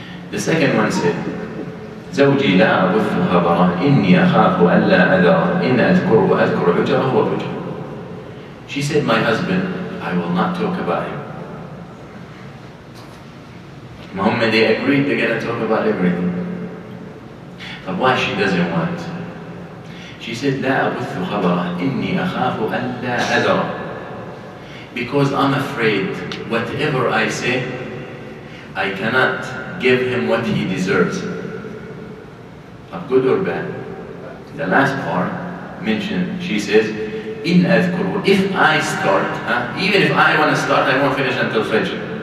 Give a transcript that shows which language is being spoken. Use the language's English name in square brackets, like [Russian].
[English] The second one said, [Arabic] زوجي لا أبث خبره إني أخاف ألا أذره إن أذكر حجره وبجره. [English] She said, my husband, I will not talk about him. Muhammad, they agreed they're going to talk about everything. But why she doesn't want? She said, [Arabic] لا أبث خبره إني أخاف ألا أذره. [English] Because I'm afraid whatever I say, I cannot give him what he deserves. But good or bad. The last part mentioned, she says, [Arabic] إن أذكر, [English] if I start, even if I want to start, I won't finish until Fajr.